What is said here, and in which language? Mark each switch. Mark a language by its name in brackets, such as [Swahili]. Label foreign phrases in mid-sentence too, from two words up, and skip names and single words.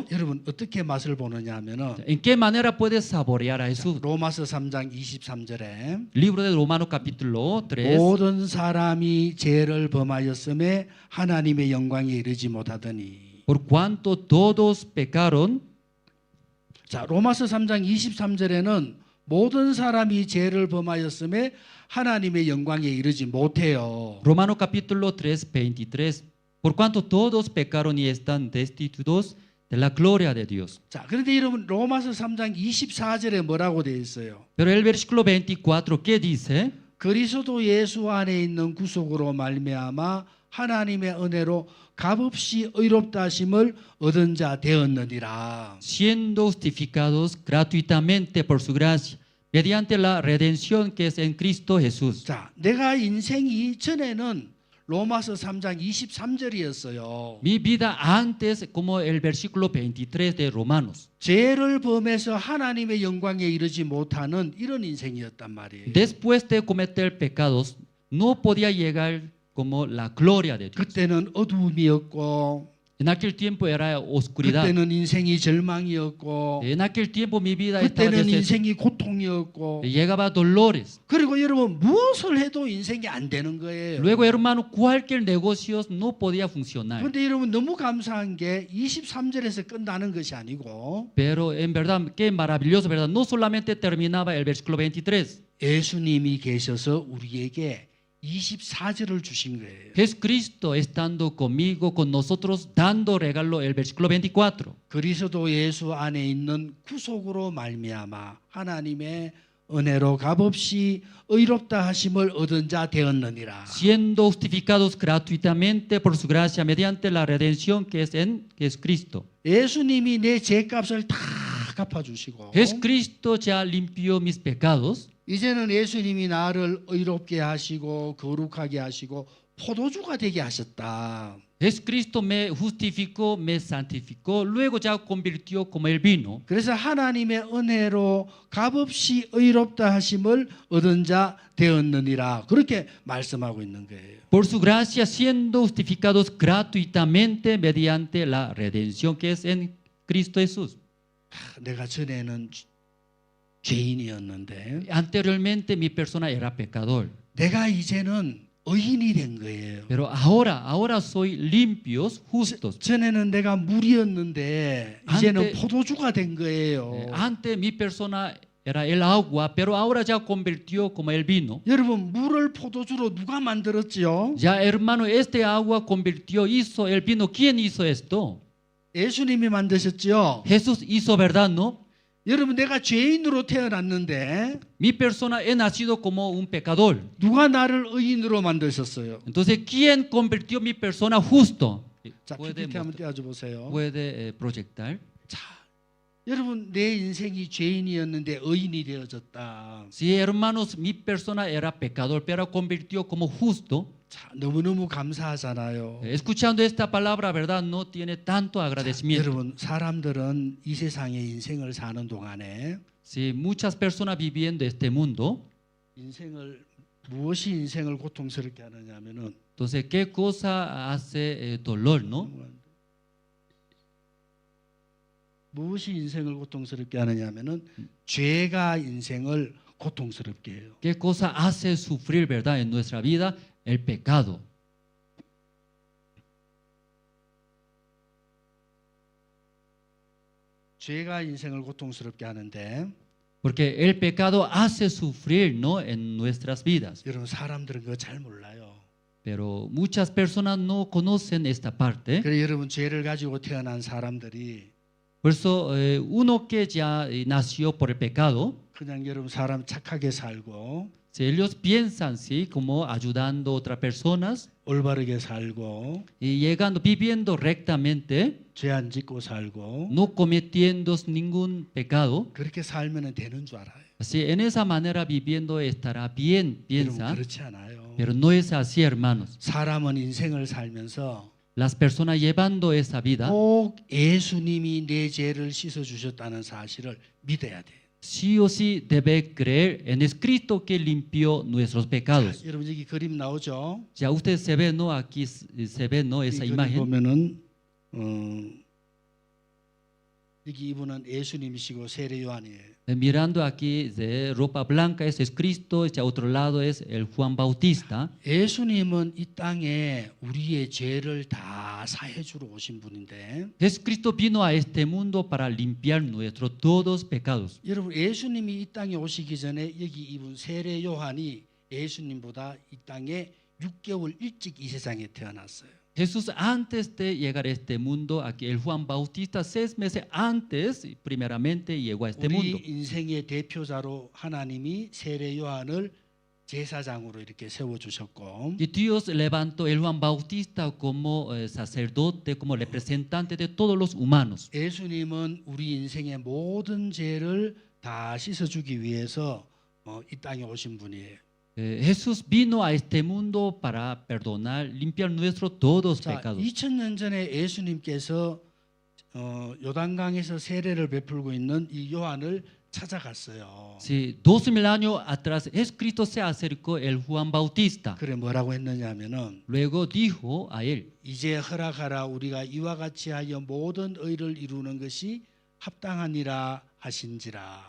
[Korean] 여러분 어떻게 맛을 보느냐 하면은 [Spanish] ¿En qué manera puede saborear a Jesús? [Korean] 로마서 3장 23절에 [Spanish] Libro de Romanos capítulo 3. [Korean] 모든 사람이 죄를 범하였음에 하나님의 영광에 이르지 못하더니. [Spanish] Por cuanto todos pecaron, [Korean] 자, 로마서 3장 23절에는 모든 사람이 죄를 범하였음에 하나님의 영광에 이르지 못해요. [Spanish] Romanos capítulo 3, 23. Por cuanto todos pecaron y están destituidos de la gloria de Dios. [Korean] 자, 그런데 여러분 로마서 3장 24절에 뭐라고 되어 있어요? [Spanish] Pero el versículo 24, ¿qué dice? [Korean] 그리스도 예수 안에 있는 구속으로 말미암아 하나님의 은혜로 값없이 의롭다 하심을 얻은 자 되었느니라. [Spanish] Siendo justificados gratuitamente por su gracia, mediante la redención que es en Cristo Jesús. [Korean] 자, 내가 인생이 전에는 로마서 3장 23절이었어요. [Spanish] Mi vida antes, como el versículo 23 de Romanos. [Korean] 죄를 범해서 하나님의 영광에 이르지 못하는 이런 인생이었단 말이에요. [Spanish] Después de cometer pecados, no podía llegar como la gloria de Dios. [Korean] 그때는 어두움이었고 [Spanish] En aquel tiempo era oscuridad. [Korean] 그때는 인생이 절망이었고 [Spanish] En aquel tiempo mi vida estaba [Korean] 그때는 [Spanish] desesperada. [Korean] 인생이 고통이었고 [Spanish] Llegaba dolores. [Korean] 그리고 여러분 무엇을 해도 인생이 안 되는 거예요. [Spanish] Luego, hermano, cualquier negocio no podía funcionar. [Korean] 그런데 여러분 너무 감사한 게 23절에서 끝나는 것이 아니고 [Spanish] Pero en verdad, qué maravilloso, ¿verdad? No solamente terminaba el versículo 23. [Korean] 예수님이 계셔서 우리에게 24절을 주신 거예요. [Spanish] Jesucristo estando conmigo, con nosotros, dando regalo el versículo 24. [Korean] 그리스도 예수 안에 있는 구속으로 말미암아 하나님의 은혜로 값없이 의롭다 하심을 얻은 자 되었느니라. [Spanish] Siendo justificados gratuitamente por su gracia mediante la redención que es en Jesucristo. [Korean] 예수님이 내 죄값을 다 갚아주시고 [Spanish] Jesucristo ya limpió mis pecados. [Korean] 이제는 예수님이 나를 의롭게 하시고 거룩하게 하시고 포도주가 되게 하셨다. [Spanish] Jesucristo me justificó, me santificó, luego ya convirtió como el vino. [Korean] 그래서 하나님의 은혜로 값없이 의롭다 하심을 얻은 자 되었느니라. 그렇게 말씀하고 있는 거예요. [Spanish] Por su gracia, siendo justificados gratuitamente mediante la redención que es en Cristo Jesús. [Korean] 내가 전에는 죄인이었는데 [Spanish] Anteriormente mi persona era pecador, [Korean] 내가 이제는 의인이 된 거예요. [Spanish] pero ahora soy limpios, justos. [Korean] 전에는 내가 물이었는데 이제는 포도주가 된 거예요. [Spanish] Antes mi persona era el agua, pero ahora ya convirtió como el vino. [Korean] 여러분 물을 포도주로 누가 만들었지요? [Spanish] Ya hermano, este agua convirtió, hizo el vino. ¿Quién hizo esto? [Korean] 예수님이 만드셨지요. [Spanish] Jesús hizo, ¿verdad? ¿No? [Korean] 여러분 내가 죄인으로 태어났는데 [Spanish] Mi persona he nacido como un pecador. [Korean] 누가 나를 의인으로 만드셨어요? [Spanish] Entonces, ¿quién convirtió mi persona justo? [Korean] 자, [Spanish] Puede, [Korean] PPT 한번 띄워줘 보세요. [Spanish] proyectar. [Korean] 자, 여러분 내 인생이 죄인이었는데 의인이 되어졌다. [Spanish] Sí, hermanos, mi persona era pecador, pero convirtió como justo. [Korean] 자, 너무너무 감사하잖아요. [Spanish] Escuchando esta palabra, ¿verdad? No tiene tanto agradecimiento. [Korean] 여러분 사람들은 이 세상의 인생을 사는 동안에 [Spanish] Sí, muchas personas viviendo este mundo. [Korean] 무엇이 인생을 고통스럽게 하느냐면은 [Spanish] Entonces, ¿qué cosa hace dolor, no? [Korean] 무엇이 인생을 고통스럽게 하느냐면은 죄가 인생을 고통스럽게 해요. [Spanish] ¿Qué cosa hace sufrir, verdad, en nuestra vida? El pecado. [Korean] 죄가 인생을 고통스럽게 하는데 [Spanish] Porque el pecado hace sufrir, ¿no? En nuestras vidas. [Korean] 여러분 사람들은 그거 잘 몰라요. [Spanish] Pero muchas personas no conocen esta parte. [Korean] 그래 여러분 죄를 가지고 태어난 사람들이 [Spanish] Por eso, uno que ya nació por el pecado, [Korean] 그냥 여러분 사람 착하게 살고 [Spanish] si ellos piensan, sí, como ayudando a otras personas [Korean] 올바르게 살고 [Spanish] y llegando, viviendo rectamente, [Korean] 죄 안 짓고 살고 [Spanish] no cometiendo ningún pecado, [Korean] 그렇게 살면은 되는 줄 알아요. [Spanish] así en esa manera viviendo estará bien, [Korean] 여러분 [Spanish] piensa, [Korean] 그렇지 않아요. [Spanish] pero no es así, hermanos. [Korean] 사람은 인생을 살면서 [Spanish] Las personas llevando esa vida, [Korean] 꼭 예수님이 내 죄를 씻어 주셨다는 사실을 믿어야 돼. [Spanish] sí o sí debe creer en el Cristo que limpió nuestros pecados. [Korean] 여러분 여기 그림 나오죠? [Spanish] Ya usted se ve, ¿no? Aquí se ve, ¿no? [Korean] 이 [Spanish] Esa [Korean] 그림 [Spanish] imagen. [Korean] 보면은 여기 이분은 예수님이시고 세례 요한이에요. [Spanish] Mirando aquí de ropa blanca, ese es Cristo, este otro lado es el Juan Bautista. [Korean] 예수님은 이 땅에 우리의 죄를 다 사해 주러 오신 분인데 [Spanish] Jesucristo vino a este mundo para limpiar nuestros todos pecados. [Korean] 여러분 예수님이 이 땅에 오시기 전에 여기 이분 세례 요한이 예수님보다 이 땅에 6개월 일찍 이 세상에 태어났어요. [Spanish] Jesús antes de llegar a este mundo, aquí el Juan Bautista 6 meses antes, primeramente llegó a este [Korean] 우리 [Spanish] mundo. [Korean] 인생의 대표자로 하나님이 세례 요한을 제사장으로 이렇게 세워 주셨고 [Spanish] Y Dios levantó el Juan Bautista como sacerdote, como representante de todos los humanos. [Korean] 예수님은 우리 인생의 모든 죄를 다 씻어 주기 위해서 이 땅에 오신 분이에요. [Spanish] Jesús vino a este mundo para perdonar, limpiar nuestros todos [Korean] 자, [Spanish] pecados. [Korean] 2000년 전에 예수님께서 요단강에서 세례를 베풀고 있는 이 요한을 찾아갔어요. [Spanish] Sí, 2000 años atrás, Jesucristo se acercó el Juan Bautista. [Korean] 그래 뭐라고 했느냐면은 [Spanish] Luego dijo a él, [Korean] 이제 허락하라 우리가 이와 같이 하여 모든 의를 이루는 것이 합당하니라 하신지라.